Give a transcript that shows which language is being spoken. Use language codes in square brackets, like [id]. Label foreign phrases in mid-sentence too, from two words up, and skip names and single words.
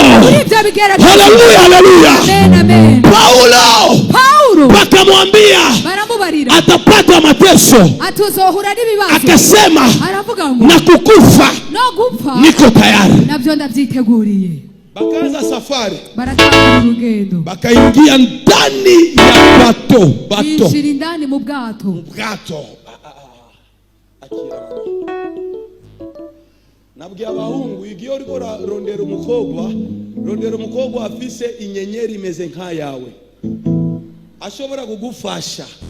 [sw] Haleluya, haleluya. Paulo bakamwambia atapata mateso, akasema na kukufa niko tayari. Bakaanza safari, [rn] baratanga urugendo, [sw] bakaingia ndani ya bato, [rn] binjira indani mu bwato. Nabwiye abahungu, igihe uriko rondera umukobwa afise inyenyeri imeze nka yawe, ashobora kugufasha.